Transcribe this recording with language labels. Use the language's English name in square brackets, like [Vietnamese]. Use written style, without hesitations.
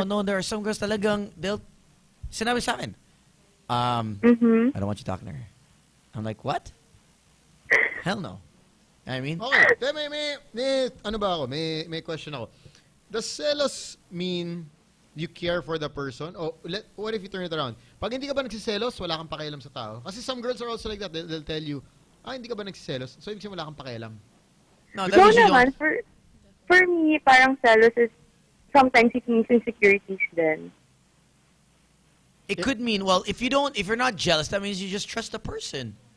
[English] oh no, there are some girls talagang they'll [Filipino] sinabi sa akin, Mm-hmm. [English] I don't want you talking to her. I'm like, what? Hell no. I mean, [Filipino] okay, may ano ba ako? May question ako. [English] Does selos mean you care for the person? Or what if you turn it around? [Filipino] Pag hindi ka ba nagsiselos, wala kang pakialam sa tao. [English] Kasi some girls are also like that. They'll tell you, [Filipino] hindi ka ba nagsiselos? So, ibig sabihin wala kang pakialam. [English] no, that No means you [Filipino] naman. [English] don't. For me, parang selos is sometimes it means insecurities then. It could mean, well, if you're not jealous, that means you just trust the person.